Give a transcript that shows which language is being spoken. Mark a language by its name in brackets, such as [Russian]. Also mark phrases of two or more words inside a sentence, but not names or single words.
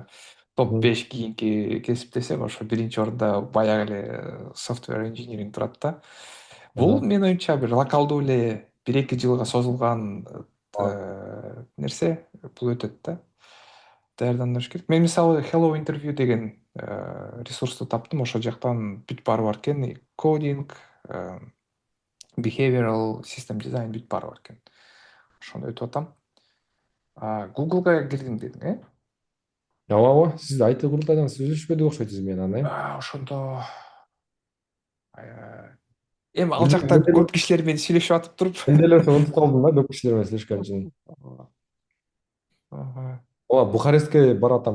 [Kyrgyz] Топ 5 кийинки кесип десем, ошо биринчи орунда баягы эле [English] software engineering [Kyrgyz] турат да. Бул менин оюмча бир локалдуу эле 1-2 жылга созулган нерсе, бул өтөт да. Даярданыш керек. Мен мисалы Hello Interview деген ресурсту таптым, ошол жактан бүт баары бар экен. Кодинг, [English] behavioral system design [Kyrgyz] бүт баары бар экен. Ошону өтүп атам. Google'га кирдим дедің, Ооба, сиз IT курултайдан сүйлөшпөдүк окшойт менен аны. Ошондо эми ал жакта көп кишилер менен сүйлөшүп атып туруп. Мен деле унутуп калдым да, көп кишилер менен сүйлөшкөн үчүн. Ооба, Бухарестке баратам.